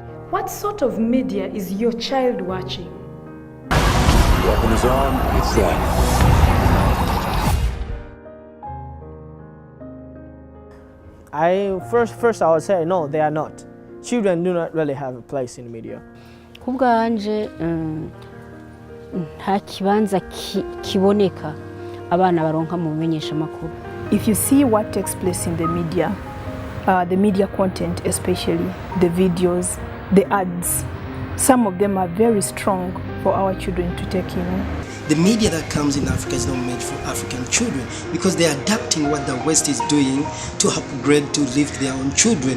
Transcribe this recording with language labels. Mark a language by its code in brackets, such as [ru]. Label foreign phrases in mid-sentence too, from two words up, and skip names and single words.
[en] What sort of media is your child watching? Weapon is on, it's set. First I would say no, they are not. Children do not really have a place in media. [rn] Kubwanje nta kibanza kiboneka abana baronka mu bimenyesha makuru. [en] If you see what takes place in the media content, especially the videos, the ads, some of them are very strong for our children to take in. The media that comes in Africa is not made for African children because they are adapting what the West is doing to upgrade, to lift their own children.